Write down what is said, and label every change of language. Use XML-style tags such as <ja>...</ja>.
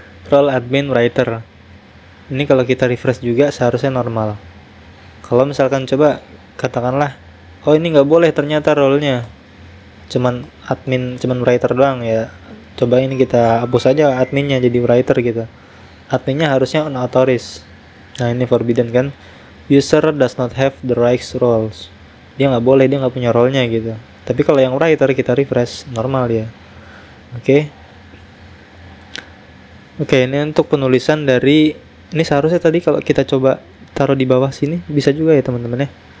<id>Role admin writer. Ini kalau kita refresh juga seharusnya normal. Kalau misalkan coba katakanlah, oh ini nggak boleh ternyata role-nya, cuman admin, cuman writer doang ya. Coba ini kita hapus aja adminnya jadi writer gitu. Adminnya harusnya unauthorized. Nah ini forbidden kan.</id> <en>User does not have the rights roles.</en> <id>Dia nggak boleh, dia nggak punya role-nya gitu. Tapi kalau yang writer kita refresh normal ya. Oke. Oke, ini untuk penulisan dari, ini seharusnya tadi kalau kita coba taruh di bawah sini bisa juga ya teman-teman ya.</id>